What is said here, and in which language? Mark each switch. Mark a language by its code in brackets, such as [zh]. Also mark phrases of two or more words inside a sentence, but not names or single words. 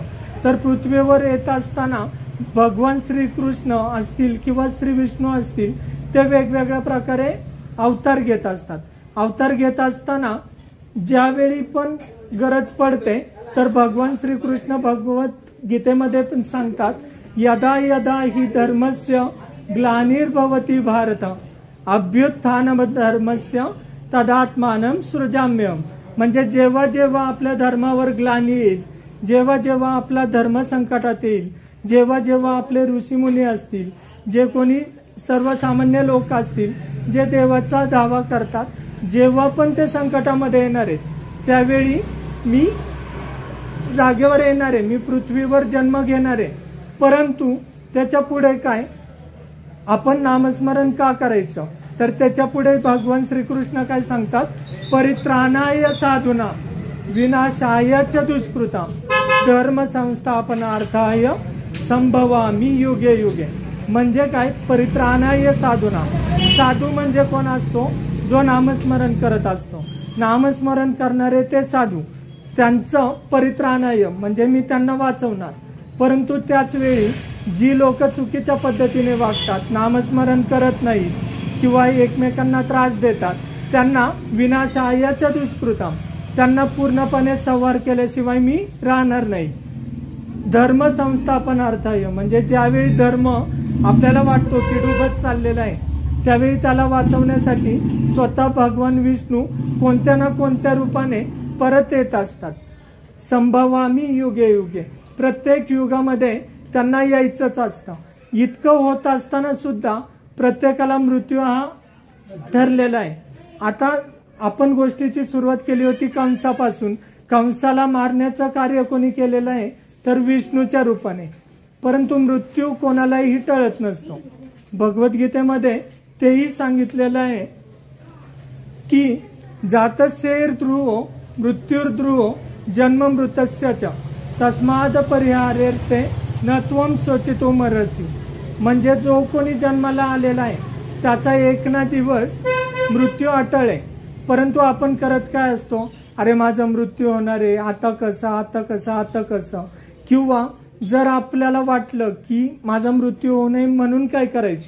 [mr] तर पृथ्वीवर येत असताना भगवान श्रीकृष्ण असतील किंवा श्री विष्णू असतील ते वेगवेगळ्या प्रकारे अवतार घेत असतात. अवतार घेत असताना ज्यावेळी पण गरज पडते तर भगवान श्रीकृष्ण भगवत गीतेमध्ये पण सांगतात [sa] यदा यदा ही धर्मस्य ग्लानिर्भवती भारत अभ्युत्थानम धर्मस्य तदात्मानं सृजाम्यहम्. [mr] म्हणजे जेव्हा जेव्हा आपल्या धर्मावर ग्लानी येईल, जेव्हा जेव्हा आपला धर्म संकटात येईल, जेव्हा जेव्हा आपले ऋषीमुनी असतील, जे कोणी सर्वसामान्य लोक असतील जे देवाचा दावा करतात, जेव्हा पण ते संकटामध्ये येणार आहेत त्यावेळी मी जागेवर येणार आहे, मी पृथ्वीवर जन्म घेणार आहे. परंतु त्याच्या पुढे काय, आपण नामस्मरण का करायचं, तर त्याच्या पुढे भगवान श्रीकृष्ण काय सांगतात, [sa] परित्राणाय साधूना विनाशाय च दुष्कृता धर्म संस्थापनार्थाय संभवामी युगे युगे. [mr] म्हणजे काय, [sa] परित्राणाय साधूना, [mr] साधू म्हणजे कोण असतो, जो नामस्मरण करत असतो. नामस्मरण करणारे ते साधू, त्यांचं परित्राणाय म्हणजे मी त्यांना वाचवणार. परंतु त्याच वेळी जी लोक चुकीच्या पद्धतीने वागतात, नामस्मरण करत नाही किंवा एकमेकांना त्रास देतात, त्यांना [sa] विनाशायाच्या दुष्कृतम, [mr] त्यांना पूर्णपणे संहार केल्याशिवाय मी राहणार नाही. [sa] धर्म संस्थापनार्थाय [mr] म्हणजे ज्यावेळी धर्म आपल्याला वाटतो की डुबत चाललेला आहे, त्यावेळी त्याला वाचवण्यासाठी स्वतः भगवान विष्णू कोणत्या ना कोणत्या रूपाने परत येत असतात. [sa] संभवामी युगे युगे, [mr] प्रत्येक युगामध्ये त्यांना यायचंच असतं. इतकं होत असताना सुद्धा प्रत्येकाला मृत्यू हा ठरलेला आहे. आता आपण गोष्टीची सुरुवात केली होती कंसापासून. कंसाला मारण्याचं कार्य कोणी केलेलं आहे तर विष्णूच्या रूपाने. परंतु मृत्यू कोणालाही टळत नसतो. भगवद्गीतेमध्ये तेही सांगितलेलं आहे की [sa] जातस्यैर ध्रुवो मृत्युर्ध्रुवो जन्म मृतस्य च तस्माद परिहारेर्थे न त्वं शोचितो मरसी. [mr] म्हणजे जो कोणी जन्माला आलेला आहे त्याचा एक ना दिवस मृत्यू अटळ आहे. परंतु आपण करत काय असतो, अरे माझा मृत्यू होणार आहे, आता कसं आता कसं आता कसं. किंवा जर आपल्याला वाटलं की माझा मृत्यू होऊ नये म्हणून काय करायचं.